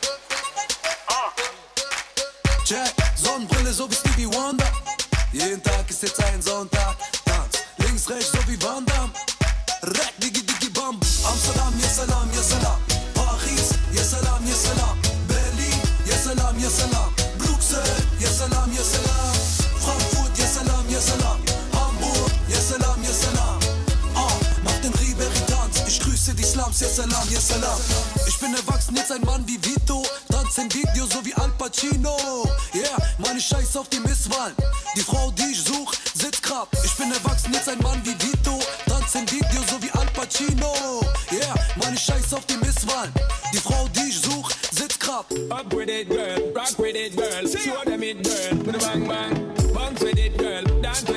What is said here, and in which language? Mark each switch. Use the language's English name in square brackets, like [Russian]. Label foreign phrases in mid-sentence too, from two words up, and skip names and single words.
[German] Check, Sonnenbrille so wie Stevie Wonder. Jeden Tag ist jetzt ein Sonntag. Tanz, links, rechts so wie Van Damme. Rack, digi, digi, bam. [Arabic] Amsterdam, يا سلام، يا سلام. Paris, يا سلام، يا سلام. Berlin, يا سلام، يا سلام. Bruxelles, يا سلام، يا سلام. Frankfurt, يا سلام، يا سلام. Hamburg, يا سلام، يا سلام. [German] Mach den Ribéry-Tanz, ich grüße die Slums, [Arabic] يا سلام، يا سلام. [German] Ich bin erwachsen, jetzt ein Mann wie Vito. Tanz im Video so wie Al Pacino. Yeah, meine Scheiß auf die Misswahlen. Die Frau, die ich such, sitzt grad. Ich bin erwachsen, jetzt ein Mann wie Vito. Tanz im Video so wie Al Pacino. Yeah, meine Scheiß auf die Misswahlen. Die Frau, die ich such, sitzt grad. [English] Up with it, girl. Rock with it, girl. Show them it, girl. With a bang bang. Bounce with it, girl.